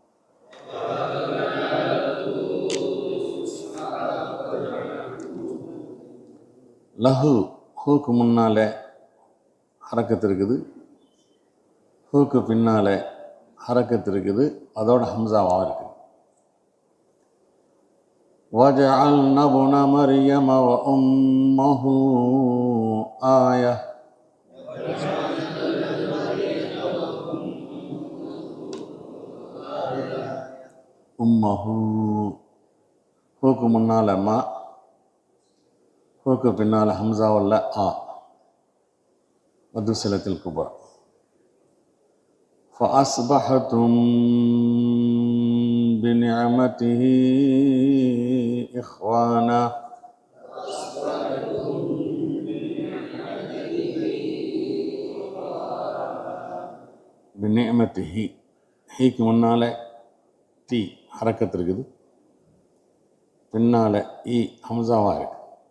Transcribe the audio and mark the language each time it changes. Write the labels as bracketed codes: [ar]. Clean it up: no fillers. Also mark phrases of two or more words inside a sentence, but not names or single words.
[ta] லஹு ஹூக்கு முன்னால் ஹரக்கத்து இருக்குது, ஹூக்கு பின்னால் ஹரக்கத்து இருக்குது, அதோட ஹம்சாவாக இருக்குது. [ar] وَجَعَلْنَا ابْنَ مَرْيَمَ وَأُمَّهُ آيَةً. [ta] உம்மஹு ஹூக்கு முன்னால் மா, ஹூக்கு பின்னால் ஹம்சாவல்ல ஆ. மது சிலத்தில் குபா. [ar] فَأَصْبَحْتُمْ بِنِعْمَتِهِ إِخْوَانًا. [ta] பிநிஅமத்திஹி ஹீக்கு முன்னால் தி ஹரக்கத்து இருக்குது, பின்னால் இ ஹம்சாவாக இருக்குது.